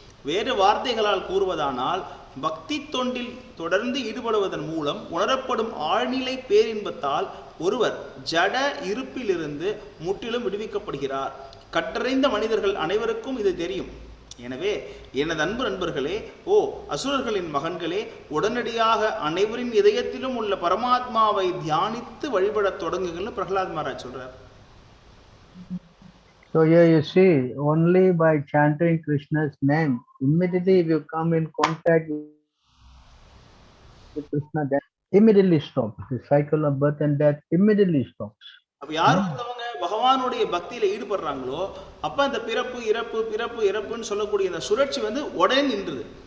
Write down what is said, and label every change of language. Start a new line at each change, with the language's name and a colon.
Tamil: வேறு வார்த்தைகளால் கூறுவதானால், பக்தி தொண்டில் தொடர்ந்து ஈடுபடுவதன் மூலம் உணரப்படும் ஆழ்நிலை பேரின்பத்தால் ஒருவர் ஜட இருப்பிலிருந்து முற்றிலும் விடுவிக்கப்படுகிறார். கற்றறிந்த மனிதர்கள் அனைவருக்கும் இது தெரியும். எனவே எனது அன்பு நண்பர்களே, ஓ அசுரர்களின் மகன்களே, உடனடியாக அனைவரின் இதயத்திலும் உள்ள பரமாத்மாவை தியானித்து வழிபடத் தொடங்குங்கள்னு பிரகலாத் மகாராஜ் சொல்றார்.
English: So here you see, only by chanting Krishna's name, immediately if you come in contact with Krishna, that immediately stops. The cycle of birth and death immediately stops.
Tamil: அப்ப யார் ஒருத்தவங்க பகவானுடைய பக்தியில ஈடுபடுறாங்களோ, அப்ப அந்த பிறப்பு இறப்பு பிறப்பு இறப்புன்னு சொல்லக்கூடிய இந்த சுழற்சி வந்து உடனே நின்றுது.